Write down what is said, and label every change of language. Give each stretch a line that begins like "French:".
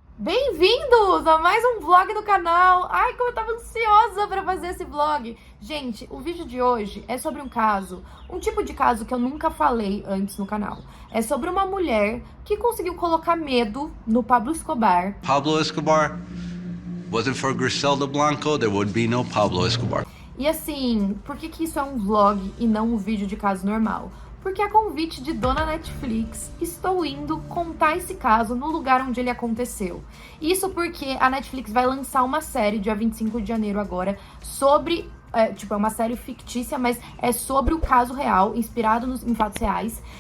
Portuguese: Bem-vindos a mais um vlog no canal! Ai, como eu tava ansiosa pra fazer esse vlog! Gente, o vídeo de hoje é sobre um caso, um tipo de caso que eu nunca falei antes no canal. É sobre uma mulher que conseguiu colocar medo no Pablo Escobar. Pablo Escobar.
English: Wasn't for Griselda Blanco, there would be no Pablo Escobar.
Portuguese: E assim, por que que isso é um vlog e não um vídeo de caso normal? Porque a convite de dona Netflix, estou indo contar esse caso no lugar onde ele aconteceu. Isso porque a Netflix vai lançar uma série dia 25 de janeiro agora sobre... é uma série fictícia, mas é sobre o caso real, inspirado em fatos reais.